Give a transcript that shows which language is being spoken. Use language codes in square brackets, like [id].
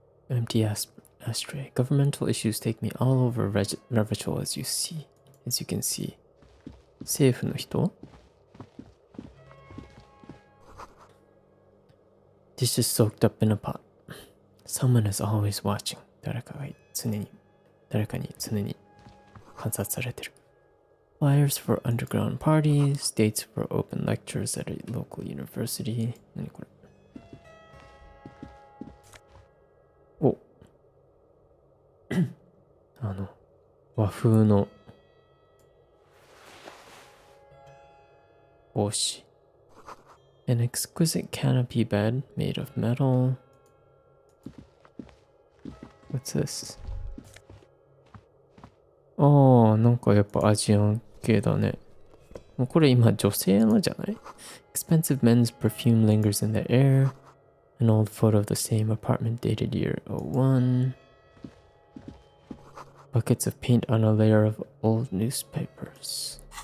[en] Empty ashtray. Governmental issues take me all over Revachol as you can see. [ja] 政府の人？ [en] Dishes soaked up in a pot. Someone is always watching. [ja] 誰かに常に観察されてる。 [en] Flyers for underground parties, dates for open lectures at a local university. [ja] 何これ？お和風の帽子。 [en] An exquisite canopy bed made of metal. What's this? [ja] なんかやっぱアジアン系だね。もうこれ今女性のじゃない？ [en] Expensive men's perfume lingers in the air. An old photo of the same apartment dated year 01. Buckets of paint on a layer of old newspapers.